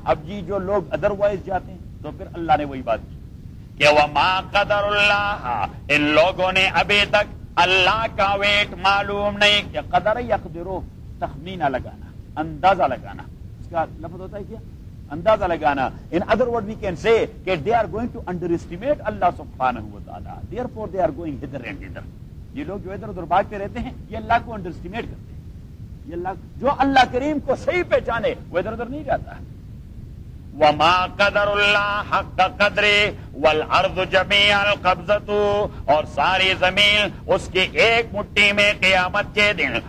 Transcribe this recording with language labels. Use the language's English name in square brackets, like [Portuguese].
[Urdu] اب جی جو لوگ ادر وائز جاتے ہیں تو پھر اللہ نے وہی بات کی کہ [Arabic] وَمَا قَدَرُ اللَّهَ, [Urdu] ان لوگوں نے ابھی تک اللہ کا ویٹ معلوم نہیں. کہ [Arabic] قدر یقدرو, [Urdu] تخمینہ لگانا, اندازہ لگانا, اس کا لفظ ہوتا ہے کیا اندازہ لگانا. [English] In other words we can say [Urdu] کہ [English] they are going to underestimate اللہ سبحانہ وتعالی, therefore they are going hither and thither. [Urdu] یہ لوگ جو ادھر ادھر بھاگتے رہتے ہیں یہ اللہ کو underestimate کرتے ہیں. یہ اللہ جو اللہ کریم کو صحیح پہچانے وہ ادھر ادھر نہیں جاتا. [Arabic] وَمَا قَدَرُ اللَّهَ حَقَّ قَدْرِ وَالْعَرْضُ جَمِيعَ الْقَبْضَتُ, [Urdu] اور ساری زمین اس کی ایک مٹی میں قیامت کے دن.